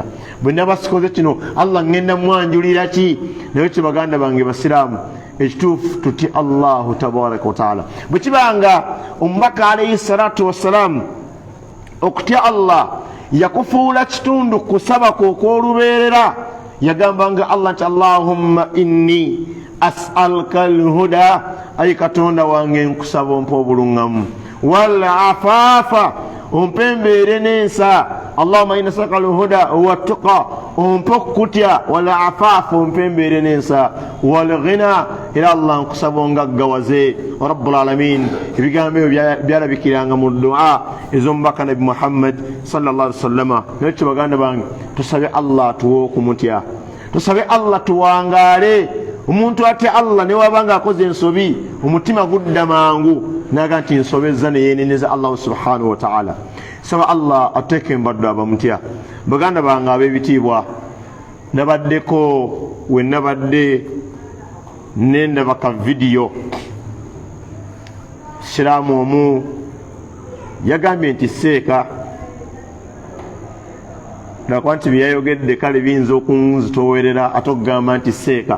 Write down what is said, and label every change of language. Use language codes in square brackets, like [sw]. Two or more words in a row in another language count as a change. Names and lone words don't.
[lg] Bwe naaba sikoze kino Allah ngenda mwanjulira ki? Naye kye baganda bange basiraamu, ekituufu tuti [ar] الله تبارك وتعالى. [lg] Bwe kibanga omubaka [ar] عليه الصلاة والسلام [lg] okutya Allah yakufuula kitundu kusaba kw'okw'olubeerera, yagambanga Allah nti [ar] اللهم إني أسألك الهدى, [lg] ayi Katonda wange nkusaba ompa obuluŋŋamu, [ar] والعفاف, [lg] ompembeere n'ensa. [ar] اللهم إنا أسألك الهدى والتقى, [lg] ompa okutya, [ar] والعفاف, [lg] ompembeere n'ensa, [ar] والغنى, [lg] era Allah nkusaba ongaggawaze. [ar] رب العالمين, [lg] ebigambo ebyo byalabikiranga mu du'a ez'omubaka nabi Muhammad [ar] صلى الله عليه وسلم. [lg] Nekyo baganda bange, tusabe Allah tuwe okumutya, tusabe Allah tuwangaale. Omuntu atya Allah ne wabanga akoze ensobi, omutima gudda mangu naga nti nsobezza ne yeeneneza [ar] الله سبحانه وتعالى. [lg] Saba Allah ateeke embaddo abamutya. Baganda bange ab'ebitiibwa, nabaddeko we nabadde nendaba ka vidiyo. Siraamu omu yagambye nti seeka nakuba nti byayogedde kale biyinza okunzitoowerera ate okugamba nti seeka.